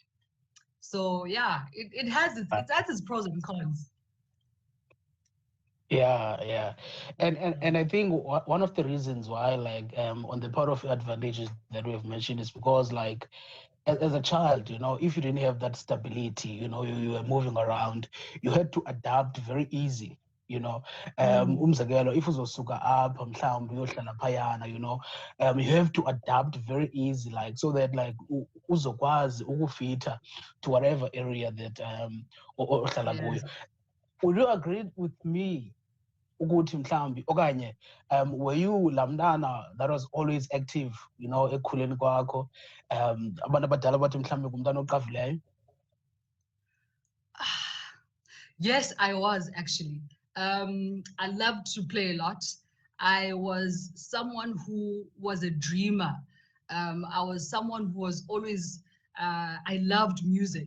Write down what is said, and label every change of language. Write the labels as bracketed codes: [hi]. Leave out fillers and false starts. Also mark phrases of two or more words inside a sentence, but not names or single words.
[en] So yeah, it has its pros and cons. Yeah. And I think one of the reasons why, like, on the part of advantages that we have mentioned is because, like, as a child, if you didn't have that stability, you were moving around, you had to adapt very easy. [xh] Umzekelo, if uzosuka apha mhlawumbi uyohlala phayana, [en] you have to adapt very easy, like, so that, like, [xh] uzokwazi ukufita [en] to whatever area that [xh] ohlala kuyo. [en] Yes. Would you agree with me [xh] ukuthi mhlawumbi okanye [en] were you [xh] laa mntana [en] that was always active, [xh] ekukhuleni kwakho, abantu abadala bathi mhlawumbi ngumntana oqavileyo? [en] Yes, I was actually. I loved to play a lot. I was someone who was a dreamer. I was someone who was always, I loved music.